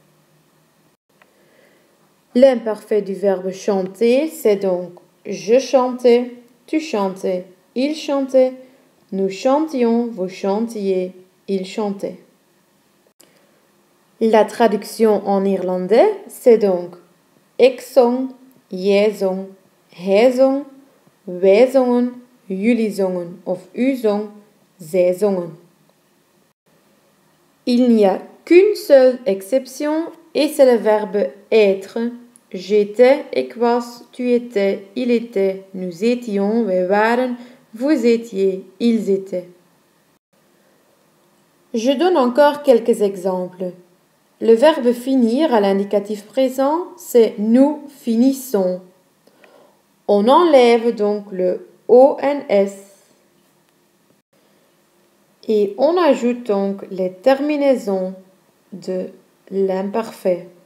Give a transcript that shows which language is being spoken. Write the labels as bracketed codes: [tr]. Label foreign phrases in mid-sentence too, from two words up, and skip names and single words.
[fr] L'imparfait du verbe chanter, c'est donc je chantais, tu chantais, il chantait, nous chantions, vous chantiez, il chantait. La traduction en irlandais, c'est donc [nl] ik zong, jij zong, hij zong, wij zongen, jullie zongen of u zong, zij zongen. [fr] Il n'y a qu'une seule exception et c'est le verbe être. J'étais, [nl] ik was, [fr] tu étais, il était, nous étions, [nl] wij waren, [fr] vous étiez, ils étaient. Je donne encore quelques exemples. Le verbe finir à l'indicatif présent, c'est nous finissons. On enlève donc le ONS et on ajoute donc les terminaisons de l'imparfait.